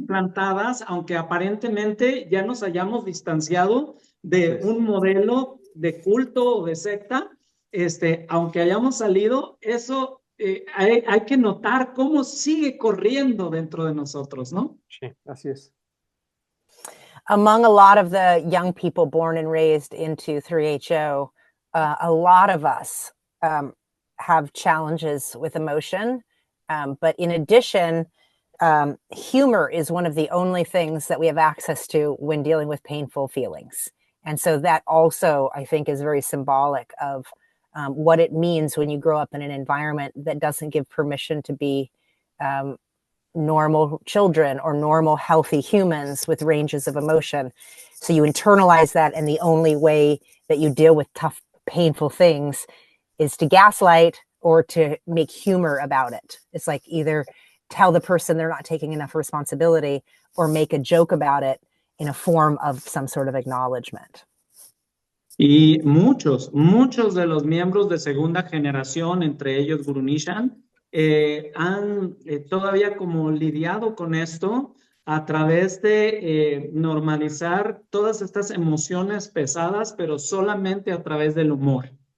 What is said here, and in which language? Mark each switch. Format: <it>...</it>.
<es>implantadas, aunque aparentemente ya nos hayamos distanciado Así de es. un modelo de culto o de secta, aunque hayamos salido, eso hay que notar cómo sigue corriendo dentro de nosotros, ¿no? Sí, así es.</es> <en>Among a lot of the young people born and raised into 3HO, a lot of us have challenges with emotion. But in addition, humor is one of the only things that we have access to when dealing with painful feelings. And so that also, I think, is very symbolic of what it means when you grow up in an environment that doesn't give permission to be normal children or normal healthy humans with ranges of emotion. So you internalize that, and the only way that you deal with tough, painful things is to gaslight or to make humor about it. It's like either tell the person they're not taking enough responsibility or make a joke about it in a form of some sort of acknowledgement.</en> <es>Y muchos de los miembros de segunda generación, entre ellos Guru Nishan, han todavía como lidiado con esto a través de normalizar todas estas emociones pesadas, pero solamente a través del humor.</es>